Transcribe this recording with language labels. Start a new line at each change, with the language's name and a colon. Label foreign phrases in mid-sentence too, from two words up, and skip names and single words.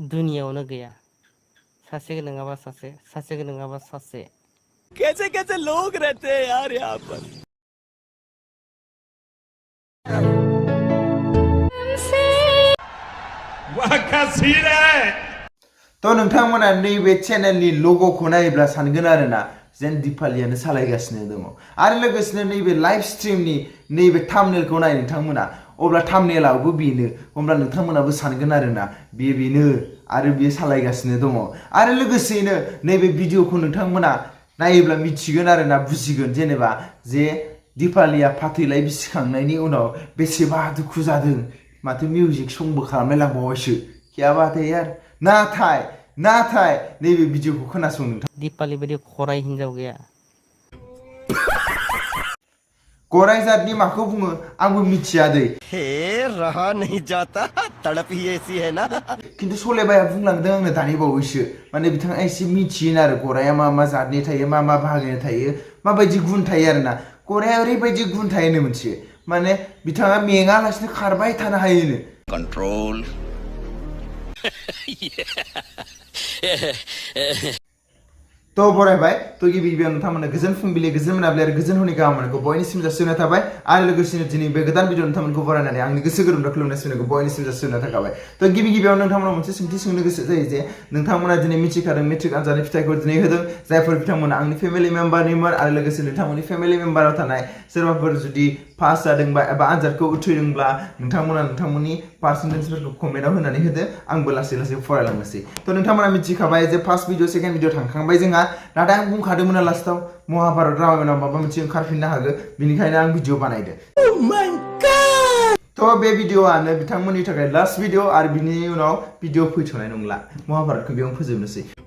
Bodo: दुनियावनो गैया सासे नङाबा सासे सासे नङाबा सासे
Hindi: कैसे कैसे लोग रहते हैं यार यहाँ पर
Bodo: तो नोंथांमोना नैबे चेनेलनि लोगोखौ नायोब्ला सानगोन आरोना जेन दिपालियानो सालायगासिनो दङ आरो लोगोसेनो नैबे लाइभ स्ट्रिमनि नैबे थाम्बनेलखौ नाय नोंथांमोना अब्ला थाम्बनेलावबो बेनो अब्ला नोंथांमोनाबो सानगोन आरोना बेनो आरो बियो सालायगासिनो दङ आरो लोगोसेनो नैबे भिडिअखौ नोंथांमोना नायोब्ला मिथिगोन आरोना बुजिगोन जेनेबा जे दिपालिया फाथैलाय बिसिखांनायनि उनाव बेसेबा दुखु जादों माथो मिउजिक संबो खालामनाय लांबावबायसो
Hindi: क्या बात है यार
Bodo: नाथाय नैबे भिडिअखौ खोनासं नोंथां दिपालि बायदि खराय हिनजाव गैया गराय जातनि माखौ बुङो आंबो मिथिया दै
Hindi: हे रहा नहीं जाता तड़प ही ऐसी है ना
Bodo: किन्तु सलेबाया बुंलांदों आंनो दानि बावैसो माने बिथाङा एसे मिथियो आरो गराया मा जातनि थायो मा बाहागोनि थायो माबायदि गुन थायो आरोना गराया ओरैबायदि गुन थायोनो मोनसे माने बिथाङा मेङालासिनो खारबाय थानो हायोनो कंट्रोल तो बरायबाय तो गिबि गिबियाव नोंथांमोननो गोजोन फुंबिलि गोजोन मोनाबिलि आरो गोजोन हरनि गाहाम हामलायनायखौ बयनिसिम जासिहरनाय थाबाय आरो लोगोसेनो दिनै बे गोदान भिडिअ नोंथांमोनखौ बरायनानै आंनि गोसो गोरबोनिफ्राय खुलुमनाय सिबिनायखौ बयनिसिम जासिहरनाय थाखाबाय तो गिबि गिबियाव नोंथांमोनाव मोनसे सोंथि सोंनो गोसो जायो जे नोंथांमोना दिनै मिथिखादों मेट्रिक आनजादनि फिथाइखौ दिनै होदों जायफोर बिथांमोना आंनि
English: family member
Bodo: आरो लोगोसे नोंथांमोननि
English: family member
Bodo: थानाय सोरबाफोर जुदि पास जादोंबा एबा आनजादखौ उथ्रिदोंब्ला नोंथांमोना नोंथांमोननि पार्सेन्टेजफोरखौ कमेन्टआव होनानै होदो आंबो लासै लासै फरायलांनोसै तो नोंथांमोना मिथिखाबाय जे
English: first video second video
Bodo: थांखांबाय जोंहा नाथाय आं बुंखादोंमोन लास्टआव महाभारत रामायणाव माबा मोनसे ओंखारफिननो हागौ बेनिखायनो आं भिडिअ बानायदों तो बे भिडिअआनो बिथांमोननि थाखाय
English: last video
Bodo: आरो बिनि उनाव भिडिअ फैथ'नाय नंला महाभारतखौ बेयावनो फोजोबनोसै